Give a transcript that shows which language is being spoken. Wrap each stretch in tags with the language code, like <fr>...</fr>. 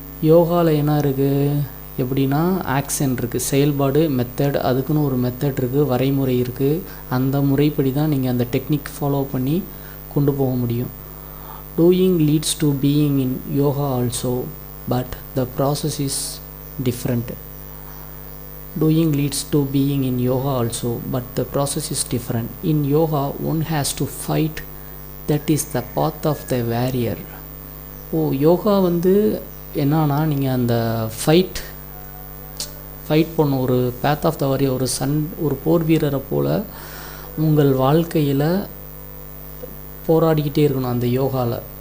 <ta>யோகாவில் என்ன இருக்குது எப்படின்னா, ஆக்ஷன் இருக்குது, செயல்பாடு, மெத்தட், அதுக்குன்னு ஒரு மெத்தட் இருக்குது, வரைமுறை இருக்குது. அந்த முறைப்படி தான் நீங்கள் அந்த டெக்னிக் ஃபாலோ பண்ணி கொண்டு போக முடியும்.</ta> <en>Doing leads to being in yoga also but the process is different. Doing leads to being in yoga also, but the process is different. In yoga, one has to fight that is the path of the warrior.</en> <ta>Yoga வந்து என்னன்னா, நீங்கள் அந்த fight பண்ணும் ஒரு</ta> <en>path of the warrior,</en> <ta>ஒரு போர் வீரரை போல் உங்கள் வாழ்க்கையில் போராடிக்கிட்டே இருக்கணும் அந்த யோகாவில்.</ta>